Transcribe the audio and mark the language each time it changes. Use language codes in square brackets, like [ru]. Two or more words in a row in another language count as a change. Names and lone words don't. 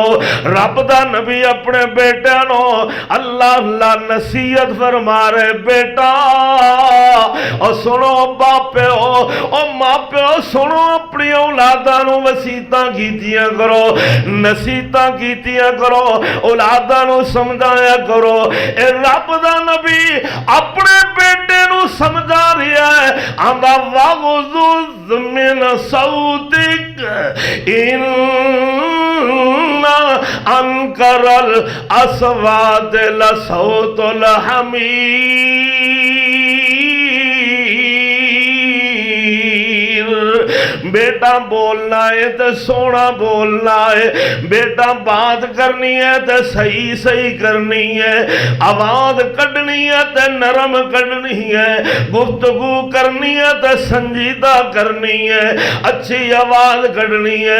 [pa] رب دا نبی اپنے بیٹے نو اللہ اللہ نصیحت فرما رہے، بیٹا اور سنو باپیو اور ماپیو، سنو اپنی اولاداں نو وصیتاں کیتیاں کرو، نصیحتاں کیتیاں کرو، اولاداں نو سمجھایا کرو۔ اے رب دا نبی اپنے بیٹے نو سمجھا رہا ہے، [ar] آندا واغضض من صوتک ان انکر الاصوات لصوت الحمیر، [pa] بیٹا بولنا ہے تو سونا بولنا ہے، بیٹا بات کرنی ہے تو صحیح صحیح کرنی ہے، آواز کڈنی ہے تو نرم کڈنی ہے، گفتگو کرنی ہے تو سنجیدہ کرنی ہے، اچھی آواز کڈنی ہے۔